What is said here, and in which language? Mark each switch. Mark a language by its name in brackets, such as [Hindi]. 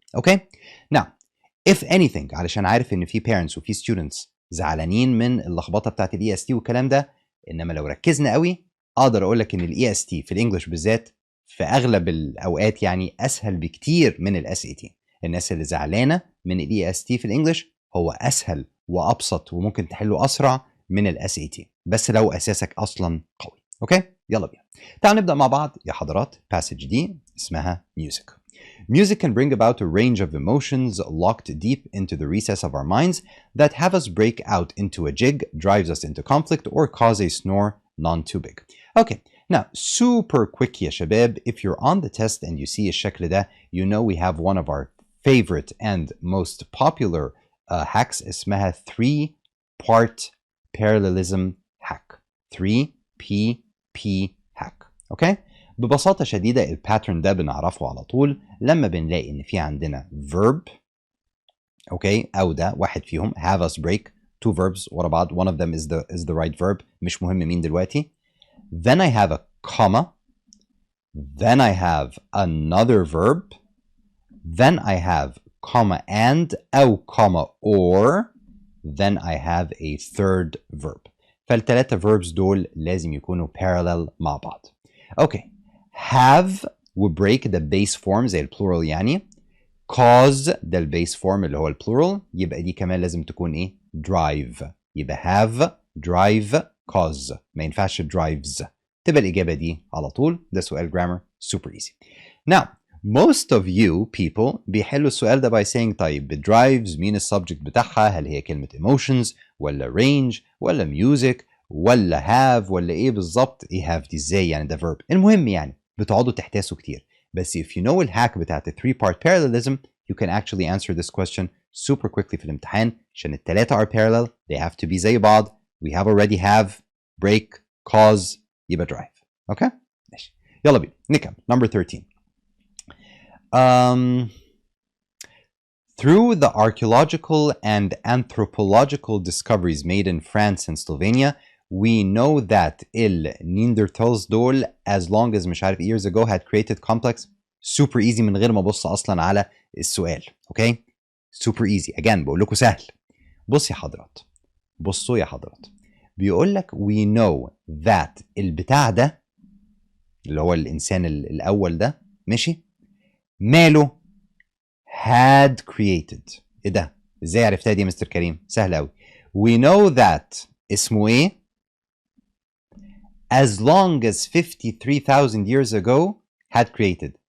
[Arabic] أوكي؟ [English] Now, if anything، [Arabic] علشان عارف إن في parents وفي students زعلانين من اللخبطة بتاعت ال EST والكلام ده، إنما لو ركزنا قوي أقدر أقول لك إن ال EST في الإنجليش بالذات في أغلب الأوقات يعني أسهل بكتير من ال SAT. الناس اللي زعلانة من ال EST في الإنجليش هو أسهل وأبسط وممكن تحله أسرع من ال SAT، بس لو أساسك أصلا قوي. أوكي؟ يلا بينا. تعالوا نبدأ مع بعض يا حضرات. passage دي اسمها music. [English] Music can bring about a range of emotions locked deep into the recess of our minds that have us break out into a jig, drives us into conflict, or cause a snore none too big. Okay, now super quick [Arabic] يا شباب. [English] If you're on the test and you see [Arabic] الشكل ده, [English] you know we have one of our favorite and most popular hacks [Arabic] اسمها [English] 3-part parallelism hack. 3PP hack. [Arabic] اوكي؟ ببساطة شديدة الباترن ده بنعرفه على طول لما بنلاقي ان في عندنا verb، اوكي، او ده واحد فيهم have us break، two verbs ورا بعض، [English] one of them is the right verb، [Arabic] مش مهم مين دلوقتي. [English] Then I have a comma, then I have another verb, then I have comma and أو comma or, then I have a third verb. [Arabic] فالتلاتة verbs دول لازم يكونوا parallel مع بعض. Okay, have و break ده base form زي البلورال يعني. cause ده البيس form اللي هو البلورال، يبقى دي كمان لازم تكون ايه؟ drive. يبقى have drive cause، ما ينفعش drives. تبقى الإجابة دي على طول. ده سؤال grammar [English] super easy. Now, most of you people [Arabic] بيحلوا السؤال ده [English] by saying [Arabic] طيب drives مين السبجكت بتاعها؟ هل هي كلمة emotions ولا range ولا music ولا have ولا ايه بالظبط؟ ايه have دي ازاي يعني؟ ده verb. المهم يعني بتقعدوا تحتاسوا كتير. [English] بس if you know [Arabic] الهاك بتاعت ال [English] 3-part parallelism, you can actually answer this question super quickly [Arabic] في الامتحان عشان التلاتة [English] are parallel, they have to be [Arabic] زي بعض. [English] We have already have, break, cause، يبقى drive. [Arabic] اوكي؟ ماشي. يلا بينا نكمل. Number 13. [English] Through the archaeological and anthropological discoveries made in France and Slovenia, we know that il Neanderthals دول as long as [Arabic] مش عارف [English] years ago had created complex. super easy [Arabic] من غير ما ابص اصلا على السؤال. [English] Okay? super easy. [Arabic] again بقول لكم سهل. بص يا حضرات، بصوا يا حضرات، بيقول لك [English] we know that [Arabic] البتاع ده اللي هو الانسان الاول ده، ماشي، ماله [English] had created. [Arabic] ايه ده؟ ازاي عرفتها دي يا مستر كريم؟ سهل قوي. [English] we know that [Arabic] اسمه ايه؟ [English] as long as 53,000 years ago had created.